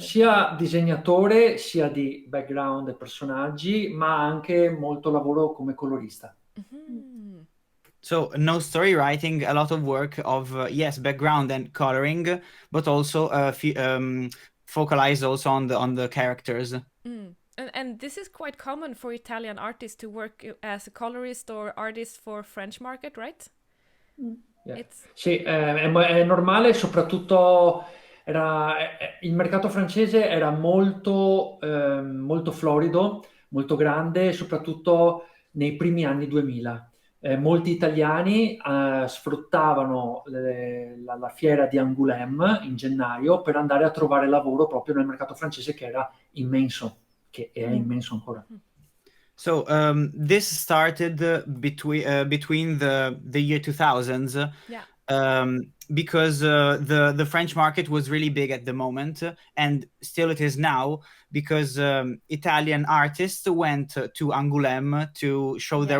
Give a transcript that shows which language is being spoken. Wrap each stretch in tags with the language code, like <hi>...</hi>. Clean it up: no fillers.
<it>sia disegnatore sia di background e personaggi, ma anche molto lavoro come colorista. Mhm.</it> <en>So no story writing, a lot of work of yes, background and coloring, but also focalized also on the characters. Mm. And this is quite common for Italian artists to work as a colorist or artist for French market, right? Yeah. It's</en> <it>Sì, è normale, soprattutto il mercato francese era molto florido, molto grande, soprattutto nei primi anni 2000. Molti italiani sfruttavano la fiera di Angoulême in gennaio per andare a trovare lavoro proprio nel mercato francese che era immenso, che è immenso ancora.</it> <en>So this started between the year 2000s, yeah. because the French market was really big at the moment, and still it is now, because Italian artists went to Angoulême to show their</en>